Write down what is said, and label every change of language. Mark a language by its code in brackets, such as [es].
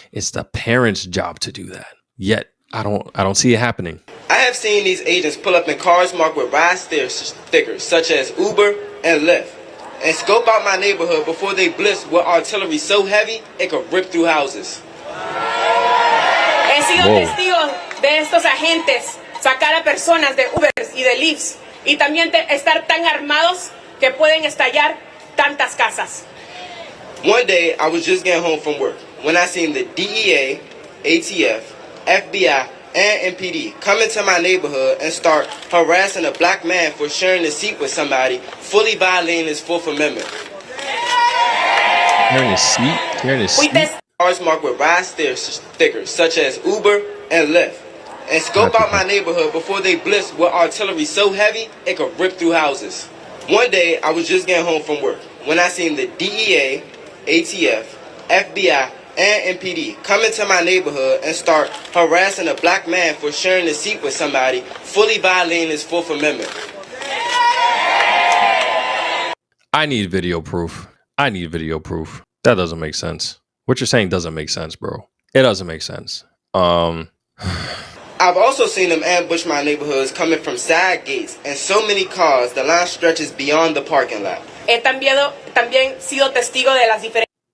[en] It's the parents' job to do that. Yet I don't see it happening. I have seen these agents pull up in cars marked with ride stickers such as Uber and Lyft, and scope out my neighborhood before they blitz with artillery so heavy it could rip through houses. [es] He sido testigo de estos agentes sacar a personas de Ubers y de Lyfts, y también estar tan armados que pueden estallar tantas casas. [en] One day, I was just getting home from work when I seen the DEA, ATF, FBI, and MPD come into my neighborhood and start harassing a Black man for sharing a seat with somebody, fully violating his Fourth Amendment. Sharing a seat? Cars marked with ride stickers such as Uber and Lyft, and scope out my neighborhood before they blitz with artillery so heavy it could rip through houses. One day, I was just getting home from work when I seen the DEA, ATF, FBI, and MPD come into my neighborhood and start harassing a Black man for sharing a seat with somebody, fully violating his Fourth Amendment. I need video proof. That doesn't make sense. What you're saying doesn't make sense, bro. It doesn't make sense. I've also seen them ambush my neighborhoods coming from side gates, and so many cars, the line stretches beyond the parking lot. [es] He también sido testigo de las diferentes.